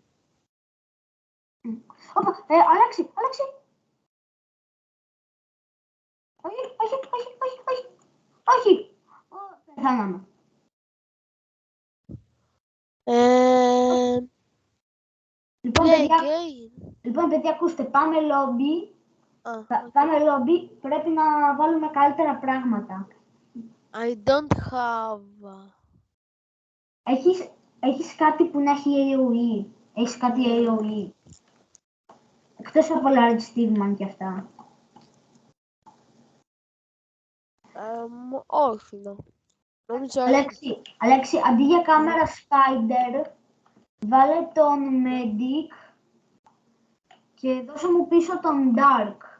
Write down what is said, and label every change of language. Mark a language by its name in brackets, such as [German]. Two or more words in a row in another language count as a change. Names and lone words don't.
[Greek] Όπα, Αλέξη. Όχι. Πεθάναμε. [English] Play game. [Greek] Λοιπόν, παιδιά, ακούστε, πάμε λόμπι. Okay. Πάμε λόμπι, πρέπει να βάλουμε καλύτερα πράγματα. [English] I don't have. [Greek] Έχεις κάτι που να έχει AOE. Έχεις κάτι AOE. Εκτός από Large Stigman και αυτά. Όχι, ναι. Αλέξη, αντί για κάμερα Spider, βάλε τον Medic και δώσε μου πίσω τον Dark.